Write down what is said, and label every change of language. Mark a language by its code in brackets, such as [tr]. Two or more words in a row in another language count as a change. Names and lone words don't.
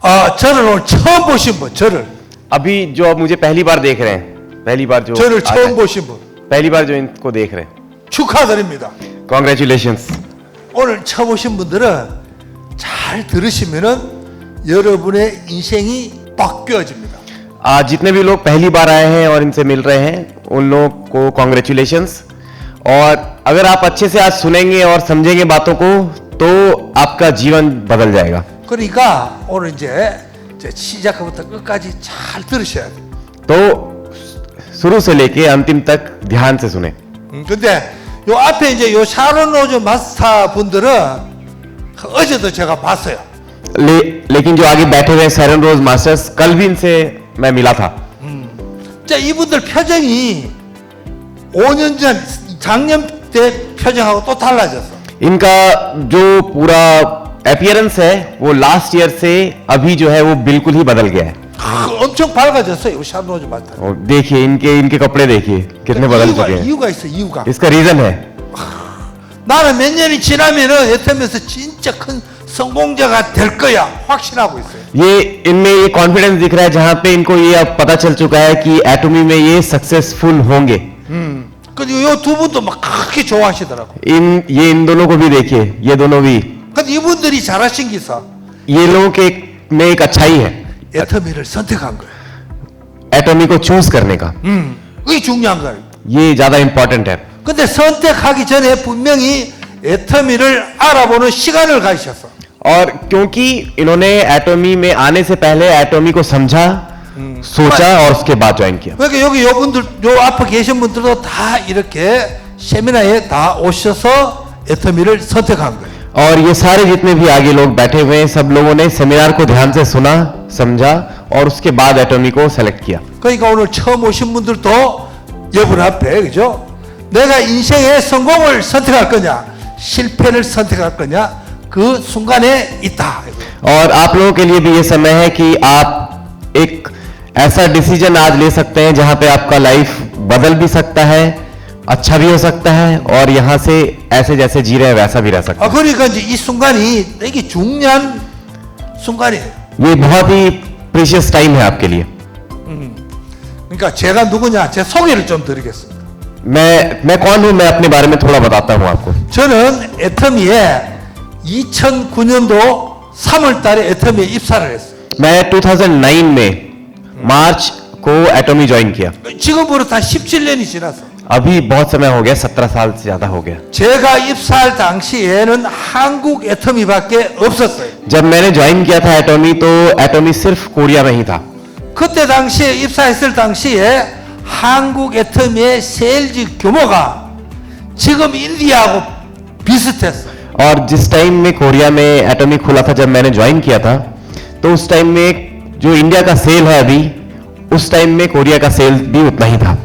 [ko] 저를 오늘 처음 보신 분, 저를 [hi] अभी जो अब मुझे पहली बार देख रहे हैं, पहली बार जो [ko] 저를 [hi] आ [ko] 처음 [hi] रहे [ko] 보신 분 [hi] हैं, पहली बार जो इनको देख रहे हैं, [ko] 축하드립니다. [hi] कॉन्ग्रेचुलेशंस। [ko] 오늘 처음 오신 분들은 잘 들으시면은 여러분의 인생이 바뀌어집니다. [hi] आज जितने भी लोग पहली बार आए हैं और इनसे मिल रहे हैं उन लोगों को कॉन्ग्रेचुलेशंस। और अगर आप अच्छे से आज सुनेंगे और समझेंगे बातों को तो आपका जीवन बदल जाएगा। [ko] 그러니까 오늘 이제 시작부터 끝까지 잘 들으셔야 돼요. [hi] तो शुरू से लेके अंतिम तक ध्यान से सुने। [ko] 근데 요 앞에 이제 요 샤론 로즈 마스터 분들은 어제도 제가 봤어요. [hi] लेकिन जो आगे बैठे हुए सैरन रोज मास्टर्स, कल भी इनसे मैं मिला था। [ko] 자, 이분들 표정이 5년 전 작년 때 표정하고 또 달라졌어. [hi] इनका जो पूरा अपीयरेंस है वो [en] last year [hi] से अभी जो है वो बिल्कुल ही बदल गया है। [ko] 엄청 밝아졌어요. 샤론 로즈 마스터. [hi] और देखिए इनके कपड़े देखिए कितने बदल चुके हैं। [ko] 이유가 있어. 이유가. [hi] इसका रीजन है, [ko] 나는 몇 년이 지나면은 애터미에서 진짜 큰 성공자가 될 거야 확신하고 있어요. [hi] ये इनमें ये कॉन्फिडेंस दिख रहा है जहां पे इनको ये अब पता चल चुका है कि एटॉमी में ये सक्सेसफुल होंगे। [ko] 근데 요 두 분도 막 그렇게 좋아하시더라고. [hi] इन दोनों को भी देखिए, ये दोनों भी, [ko] 근데 이분들이 잘하신 게 있어. [hi] ये लोगों के में एक अच्छाई है, [ko] 애터미를 선택한 거예요. [hi] एटॉमी को चूज करने का। [ko] 그게 중요한 거예요. [hi] ये ज्यादा इंपॉर्टेंट है। [ko] 근데 선택하기 전에 분명히 애터미를 알아보는 시간을 가지셨어. [hi] और क्योंकि इन्होंने एटॉमी में आने से पहले एटॉमी को समझा, सोचा और उसके बाद ज्वाइन किया। [ko] 그러니까 여기 요 분들 요 앞에 계신 분들도 다 이렇게 세미나에 다 오셔서 애터미를 선택한 거예요. [hi] और ये सारे जितने भी आगे लोग बैठे हुए हैं सब लोगों ने सेमिनार को ध्यान से सुना, समझा और उसके बाद एटॉमी को सेलेक्ट किया। [ko] 그러니까 오늘 처음 오신 분들도 여러분 앞에 그죠? 내가 인생의 성공을 선택할 거냐, 실패를 선택할 거냐, 그 순간에 있다. [hi] और आप लोगों के लिए भी ये समय है कि आप एक ऐसा डिसीजन आज ले सकते हैं जहां पे आपका लाइफ बदल भी सकता है, अच्छा भी हो सकता है और यहां से ऐसे जैसे जी रहे हैं वैसा भी रह सकता [ko] 그러니까 이제 이 순간이 되게 중요한 순간이에요. [hi] है। ये बहुत ही [en] precious time [hi] है आपके लिए। [ko] 그러니까 제가 누구냐, 제 소개를 좀 드리겠습니다. [hi] मैं कौन हूं, मैं अपने बारे में थोड़ा बताता हूं आपको। [ko] 저는 애터미에 2009년도 3월 달에 애터미에 입사를 했어요. [hi] मैं 2009 में मार्च को एटॉमी ज्वाइन किया। [ko] 지금부터 한 17년이 지났어. [hi] अभी बहुत समय हो गया, 17 साल से ज्यादा हो गया। [ko] 제가 입사할 당시에는 한국 애터미밖에 없었어요. [hi] जब मैंने ज्वाइन किया था एटॉमी तो एटॉमी सिर्फ कोरिया में ही था। [ko] 그때 당시에 입사했을 당시에 한국 애터미의 세일즈 규모가 지금 인디아하고 비슷했어. [hi] और जिस टाइम में कोरिया में एटॉमी खुला था, जब मैंने ज्वाइन किया था तो उस टाइम में जो इंडिया का सेल है अभी, उस टाइम में कोरिया का सेल भी उतना ही था।